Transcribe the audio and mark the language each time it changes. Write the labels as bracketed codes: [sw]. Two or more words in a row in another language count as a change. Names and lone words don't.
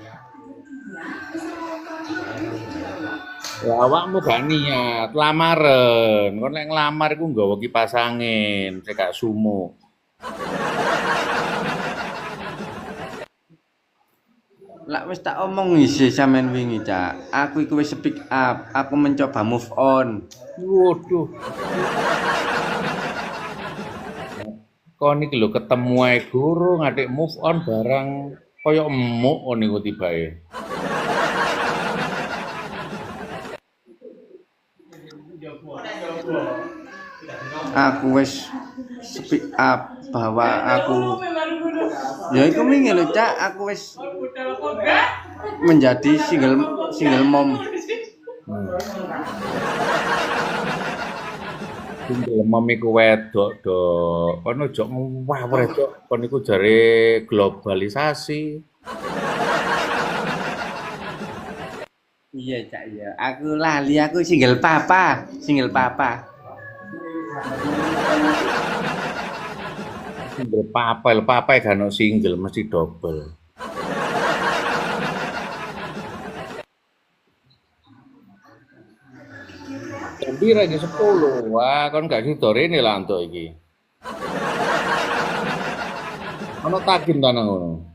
[jv] Ya awakmu gak niat lamaren. Kon nek nglamar iku nggawa kipas angin, sik gak sumuk. Lah wis tak omong isih sampean wingi cak. Aku iku wis [en] speak up, [id] aku mencoba [en] move on. [jv] Waduh. Kon iki lho ketemu ae guru ngadek [en] move on [jv] barang Kaya emuk niku tibae. Aku wis [en] speak up [jv] bahwa aku ya iku wingi lho Cak, aku wis menjadi [en] single mom. Single mom [jv] iku wedok, Dok. Kon ojo ngawur Dok. Kon niku jare globalisasi. Iya Cak iya. Aku lali aku [en] single papa, single papa. Single papa, [jv] lho papa gak ono single mesti double. Jam pira iki 10. Wah, kon gak sida rene lah entuk iki. Ono takim ta nang ngono.